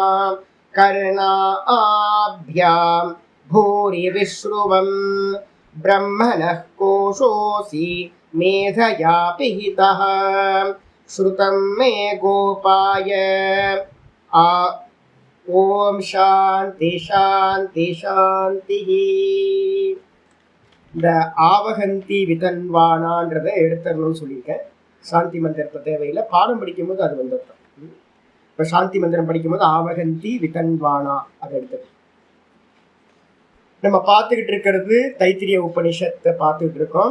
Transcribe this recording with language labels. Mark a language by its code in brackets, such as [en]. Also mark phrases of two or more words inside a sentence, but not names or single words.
[sa] कर्णाभ्यां भूरि विश्रुवम् ब्रह्मणः कोशोऽसि मेधया पिहितः श्रुतं मे गोपाय। ओम शांति शांति शांति। [ta] இந்த ஆவகந்தி விதன்வானான்றதை எடுத்துடணும்னு சொல்லியிருக்கேன். சாந்தி மந்திரத்தை தேவையில்லை, பாடம் படிக்கும்போது அது வந்துடும். இப்போ சாந்தி மந்திரம் படிக்கும்போது ஆவகந்தி விதன்வானா அதை எடுத்துக்கணும். நம்ம பார்த்துக்கிட்டு இருக்கிறது தைத்திரிய உபனிஷத்தை பார்த்துக்கிட்டு இருக்கோம்.